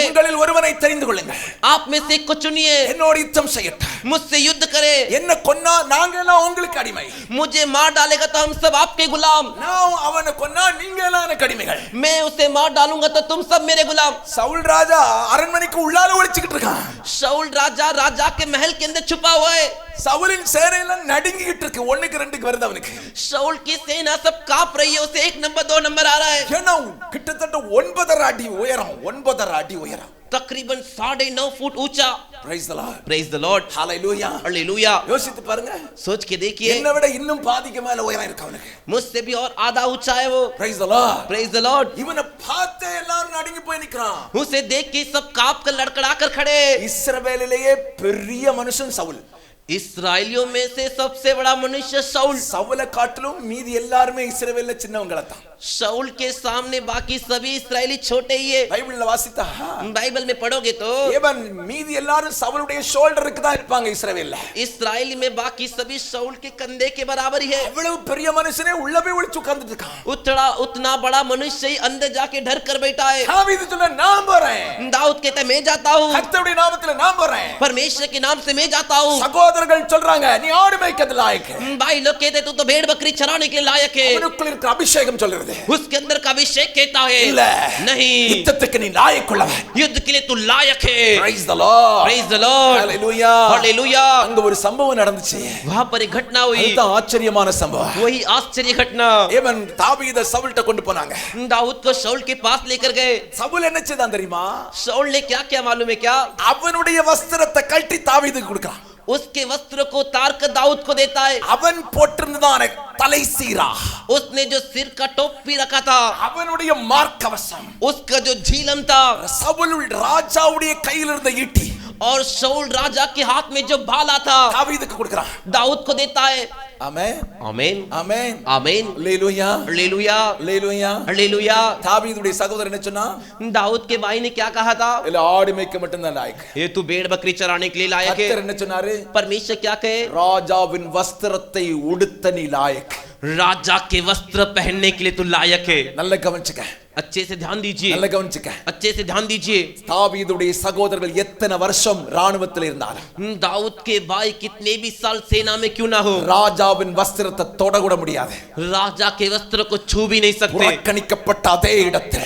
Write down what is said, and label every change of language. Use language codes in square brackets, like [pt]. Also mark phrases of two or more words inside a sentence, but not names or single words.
[ta] உங்களில் ஒருவனை தெரிந்து கொள்ளுங்கள். [hi] आप में से को चुनिए, [ta] என்னோடு யுத்தம் செய்யட்டும். [hi] मुझसे युद्ध करे। [ta] என்ன கொன்னா நாங்க எல்லாம் உங்களுக்கு அடிமை. [hi] मुझे मार डालेगा तो हम सब आपके गुलाम। [ta] நான் அவனை கொன்னா நீங்க எல்லாம் எனக்கு அடிமைகள். [hi] मैं उसे मार डालूंगा तो तुम सब मेरे गुलाम। [ta] சவுல் ராஜா அரண்மனைக்கு உள்ளால ஒளிச்சிட்டு இருக்கான். [hi] शाऊल राजा के महल के अंदर छुपा हुआ है। [ta] சவுலின் சேனை எல்லாம் நடுங்கிட்டு இருக்கு. 1-2 வருது அவனுக்கு. [hi] शाऊल की सेना सब कांप रही है, उसे 1 नंबर 2 नंबर आ रहा है। [ta] ஏன்னா கிட்டத்தட்ட 9.5 அடி உயரம். 9.5 அடி உயரம். [hi] तकरीबन 9.5 फुट ऊंचा। [en] Praise the Lord. Praise the Lord। Hallelujah. [hi] हालेलुया। [ta] யோசித்து பாருங்க. [hi] सोच के देखिए, [ta] என்னை விட இன்னும் பாதிக்கு மேல உயரம் இருக்கு அவனுக்கு. [hi] मुझसे भी और आधा ऊंचा है वो। [en] Praise the Lord. Praise the Lord। [ta] இவனை பார்த்தே எல்லாரும் நடுங்கி போய் நிக்கறான். [hi] उसे देख के सब कांप कर लड़खड़ा कर खड़े। [ta] இஸ்ரவேலிலேயே பெரிய மனுஷன் சவுல். [hi] इस्राएलियों में से सबसे बड़ा मनुष्य शाऊल। [ta] சவுலை காட்டிலும் மீதி எல்லாரும் இஸ்ரவேல்ல சின்னவங்கள தான். [hi] शाऊल के सामने बाकी सभी इस्राएली छोटे ही है। [ta] பைபிள்ல வாசித்தா [hi] बाइबल में पढ़ोगे तो [ta] ஏவன் மீதி எல்லாரும் சவுலுடைய ஷோல்டருக்கு தான் இருப்பாங்க இஸ்ரவேல்ல. [hi] इस्राएली में बाकी सभी शाऊल के कंधे के बराबर ही है। [ta] அவ்வளவு பெரிய மனுஷனே உள்ள போய் ஒளிச்சு உட்கார்ந்துட்டு இருக்கான். [hi] उतना बड़ा मनुष्य ही अंदर जाके डर कर बैठा है। [ta] தாவீது சொன்னா நான் போறேன். [hi] दाऊद कहता है मैं जाता हूँ। [ta] கர்த்தருடைய நாமத்துல நான் போறேன். [hi] परमेश्वर के नाम से मैं जाता हूँ। [ta] சகோதரர்கள் சொல்றாங்க நீ ஆடு மேய்க்கிறது லாயக்கு. [hi] भाई लोग कहते तू तो भेड़ बकरी चराने के लिए लायक है। [ta] அவனுக்குள்ள இருக்கிற அபிஷேகம் சொல்றது [hi] उसके अंदर का अभिषेक कहता है [ta] இல்ல [hi] नहीं, [ta] யுத்தத்துக்கு நீ லாயக்குள்ளவன். [hi] युद्ध के लिए तू लायक है। [en] Praise the Lord. Praise the Lord। Hallelujah. Hallelujah। [ta] அங்க ஒரு சம்பவம் நடந்துச்சு. [hi] वहां पर एक घटना हुई। [ta] இதுதான் ஆச்சரியமான சம்பவம். [hi] वही आश्चर्य घटना। [ta] ஏவன் தாவீதை சவுல்ட்ட கொண்டு போனாங்க. [hi] दाऊद को शाऊल के पास लेकर गए। [ta] சவுல் என்ன செய்தான் தெரியுமா? [hi] शाऊल ने क्या क्या मालूम है क्या? [ta] அவனுடைய வஸ்திரத்தை கழட்டி தாவீதுக்கு கொடுக்கிறான். [hi] उसके वस्त्र को तार कर दाऊद को देता है। [ta] அவன் போட்டிருந்ததான தலை சீரா, [hi] उसने जो सिर का टोपी रखा था, [ta] அவனுடைய மார்க்கவசம், [hi] उसका जो झीलम था, [ta] சவுல் ராஜாவுடைய கையில் இருந்த ஈட்டி [hi] और शाऊल राजा के हाथ में जो भाला था [ta] தாவீதுக்கு கொடுக்கிறான். [hi] दाऊद को देता है। [ta] ஆமென் [hi] आमीन [ta] ஆமென் [hi] आमीन। [ta] அல்லேலூயா [hi] हालेलुया [ta] அல்லேலூயா. [hi] हालेलुया। [ta] தாவீதுடைய சகோதரன் என்ன சொன்னா? [hi] दाऊद के भाई ने क्या कहा था? [ta] இல்ல ஆடு மேய்க்க மட்டும் தான் லாயக்கு. [hi] ये तू भेड़ बकरी चराने के लिए लायक [ta] கர்த்தர் [hi] है। [ta] என்ன சொன்னாரு? [hi] परमेश्वर क्या कहे? [ta] ராஜாவின் வஸ்திரத்தை உடுத்த நீ லாயக்கு. [hi] राजा के वस्त्र पहनने के लिए तू लायक है। [ta] நல்ல கவனிச்சுக்க, [hi] अच्छे से ध्यान दीजिए, [ta] நல்ல கவனிச்சுக்க. [hi] अच्छे से ध्यान दीजिए। [ta] தாவீதுடைய சகோதரர்கள் எத்தனை வருஷம் ராணுவத்தில் இருந்தாலும் [hi] दाऊद के भाई कितने भी साल सेना में क्यों ना हो, [ta] ராஜாவின் வஸ்திரத்தை தொட கூட முடியாது. [hi] राजा के वस्त्र को छू भी नहीं सकते। [ta] புறக்கணிக்கப்பட்ட அதே இடத்தில்